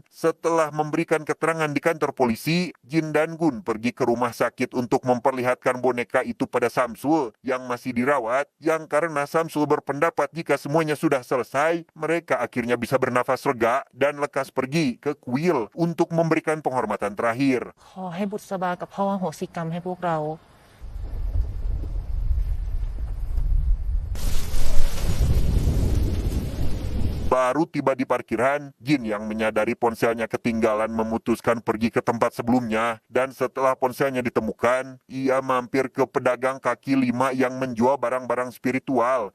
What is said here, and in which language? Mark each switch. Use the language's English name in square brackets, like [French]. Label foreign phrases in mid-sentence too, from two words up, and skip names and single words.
[Indonesian] Setelah memberikan keterangan di kantor polisi, Jin dan Gun pergi ke rumah sakit untuk memperlihatkan boneka itu pada Samsul yang masih dirawat. Yang karena Samsul berpendapat jika semuanya sudah selesai, mereka akhirnya bisa bernafas lega dan lekas pergi ke kuil untuk memberikan penghormatan terakhir. [Thai] ขอให้บุษบากับพ่ออโหสิกรรมให้พวกเรา [Indonesian] Baru tiba di parkiran, Jin yang menyadari ponselnya ketinggalan memutuskan pergi ke tempat sebelumnya, dan setelah ponselnya ditemukan, ia mampir ke pedagang kaki lima yang menjual barang-barang spiritual.